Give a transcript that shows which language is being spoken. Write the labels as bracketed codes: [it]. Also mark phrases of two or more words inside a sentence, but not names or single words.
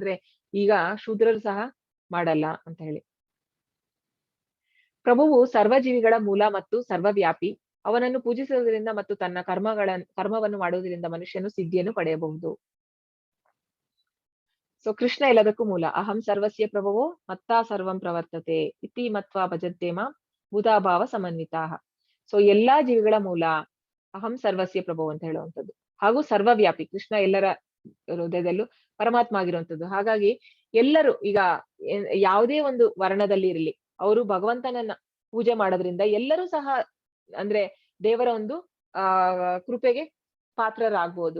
[kn] ಆದ್ರೆ ಈಗ ಶೂದ್ರರು ಸಹ ಮಾಡಲ್ಲ ಅಂತ ಹೇಳಿ. ಪ್ರಭುವು ಸರ್ವಜೀವಿಗಳ ಮೂಲ ಮತ್ತು ಸರ್ವವ್ಯಾಪಿ. ಅವನನ್ನು ಪೂಜಿಸುವುದರಿಂದ ಮತ್ತು ತನ್ನ ಕರ್ಮವನ್ನು ಮಾಡುವುದರಿಂದ ಮನುಷ್ಯನು ಸಿದ್ಧಿಯನ್ನು ಪಡೆಯಬಹುದು. ಸೊ ಕೃಷ್ಣ ಎಲ್ಲದಕ್ಕೂ ಮೂಲ. [sa] ಅಹಂ ಸರ್ವಸ್ಯ ಪ್ರಭವೋ ಮತ್ತಾ ಸರ್ವಂ ಪ್ರವರ್ತತೆ ಇತಿ ಮತ್ವಾ ಭಜಂತೆ ಮಾಂ ಬುಧಾಭಾವ ಸಮನ್ವಿತಾ. [kn] ಸೊ ಎಲ್ಲಾ ಜೀವಿಗಳ ಮೂಲ [sa] ಅಹಂ ಸರ್ವಸ್ಯ ಪ್ರಭು [kn] ಅಂತ ಹೇಳುವಂಥದ್ದು. ಹಾಗೂ ಸರ್ವವ್ಯಾಪಿ, ಕೃಷ್ಣ ಎಲ್ಲರ ಹೃದಯದಲ್ಲೂ ಪರಮಾತ್ಮ ಆಗಿರುವಂಥದ್ದು. ಹಾಗಾಗಿ ಎಲ್ಲರೂ ಈಗ ಯಾವುದೇ ಒಂದು ವರ್ಣದಲ್ಲಿ ಇರಲಿ, ಅವರು ಭಗವಂತನನ್ನ ಪೂಜೆ ಮಾಡೋದ್ರಿಂದ ಎಲ್ಲರೂ ಸಹ ಅಂದ್ರೆ ದೇವರ ಒಂದು ಕೃಪೆಗೆ ಪಾತ್ರರಾಗ್ಬೋದು.